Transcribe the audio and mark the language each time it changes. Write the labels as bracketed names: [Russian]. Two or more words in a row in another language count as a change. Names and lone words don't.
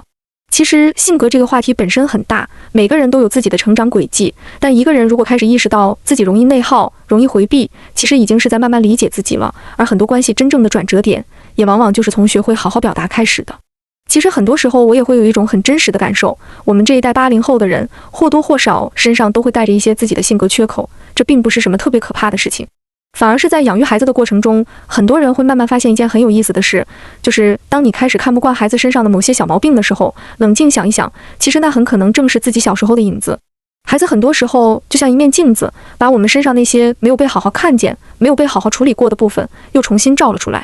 [Chinese] 其實性格這個話題本身很大，每個人都有自己的成長軌跡，但一個人如果開始意識到自己容易內耗、容易回避，其實已經是在慢慢理解自己了。而很多關係真正的轉折點，也往往就是從學會好好表達開始的。其實很多時候我也會有一種很真實的感受，我們這一代80後的人，或多或少身上都會帶着一些自己的性格缺口，這並不是什麼特別可怕的事情。反而是在養育孩子的過程中，很多人會慢慢發現一件很有意思的事，就是當你開始看不慣孩子身上的某些小毛病的時候，冷靜想一想，其實那很可能正是自己小時候的影子。孩子很多時候就像一面鏡子，把我們身上那些沒有被好好看見、沒有被好好處理過的部分，又重新照了出来。